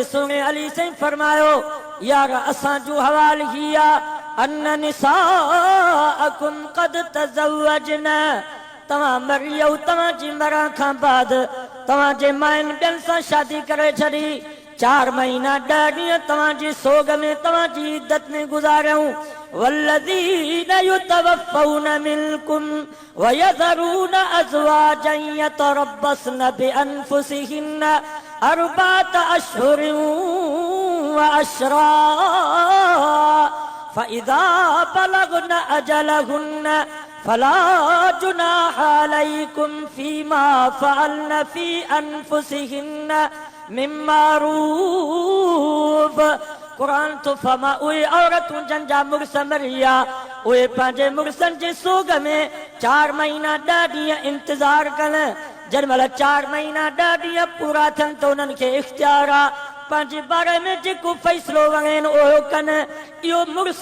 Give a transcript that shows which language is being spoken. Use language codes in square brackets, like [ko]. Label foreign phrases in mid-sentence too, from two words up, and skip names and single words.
[sd] सुहिणे अली साईं फरमायो यार असां जो हवाल ही आहे [ar] أن نساءكم قد تزوجن [sd] तव्हां मरी वियो तव्हांजी मरण खां बाद तव्हांजे माइनि ॿियनि सां शादी करे छॾी 4 महीना 10 ॾींहं तव्हांजी सोग में तव्हांजी इद्दत में गुज़ारियऊं [ar] والذين يتوفون منكم ويذرون أزواجا يتربصن بأنفسهن 4 أشهر وعشرا فإذا بلغن أجلهن فلا جناح عليكم فيما فعلن في أنفسهن من معروف कुरान [sd] तो फरमा उहे औरतूं जंहिंजा मुड़ुस मरी विया उहे पंहिंजे मुड़ुसनि जे सोग में 4 महीना 10 ॾींहं इंतज़ार कनि जंहिंमहिल 4 महीना 10 ॾींहं पूरा थियनि त उन्हनि खे इख़्तियार आहे पंहिंजे बारे में जेको फ़ैसिलो वणेनि उहो कनि इहो मुड़ुस